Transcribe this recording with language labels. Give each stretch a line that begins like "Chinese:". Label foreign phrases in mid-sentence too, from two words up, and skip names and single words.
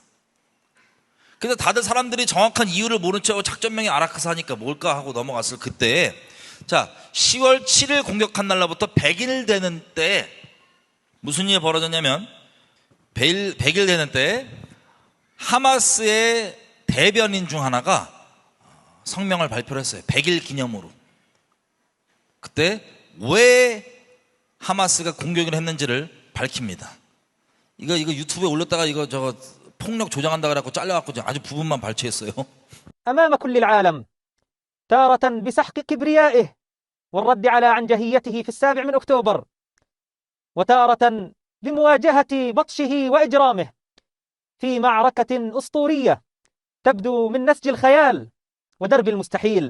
Korean: 그래서 다들 사람들이 정확한 이유를 모른 채 작전명이 알-아크사 하니까 뭘까 하고 넘어갔을 그때, 자, 10월 7일 공격한 날로부터 100일 되는 때 무슨 일이 벌어졌냐면 100일 되는 때 하마스의 대변인 중 하나가 성명을 발표를 했어요. 100일 기념으로. 그때 왜 하마스가 공격을 했는지를 밝힙니다. 이거 유튜브에 올렸다가 저거 폭력 조장한다 그래갖고 잘려갖고 아주 부분만 발췌했어요.
Arabic: أمام كل العالم تارة بسحق كبريائه والرد على عنجهيته في 7 من أكتوبر وتارة لمواجهة بطشه وإجرامه في معركة أسطورية تبدو من نسج الخيال ودرب المستحيل.